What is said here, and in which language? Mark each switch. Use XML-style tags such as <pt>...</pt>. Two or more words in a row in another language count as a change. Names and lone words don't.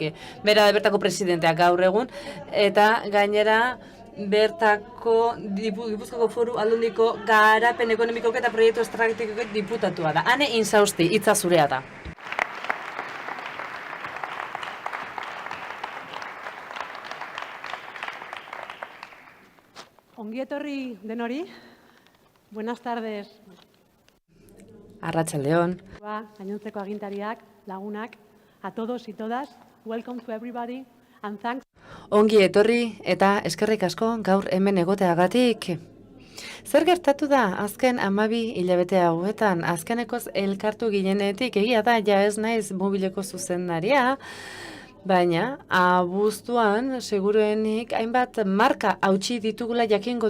<eu>Bera bertako presidenteak gaur egun, eta gainera bertako Gipuzkoako Foru Aldundiko garapen ekonomikok eta proiektu estrategikok diputatua da. Ane Insausti, hitza zurea da. Ongi etorri denori.</eu> <es>Buenas tardes.</es> <eu>Arratsaldeon. Gainontzeko agintariak, lagunak,</eu> <es>a todos y todas,</es> <en>welcome to everybody and thanks.</en> <eu>Ongi etorri eta eskerrik asko gaur hemen egoteagatik. Zer gertatu da azken 12 hilabete hauetan, azkenekoz elkartu ginenetik, egia da, ja ez naiz mobileko zuzendaria, baina abuztuan seguruenik hainbat marka hautsi ditugula jakingo</eu>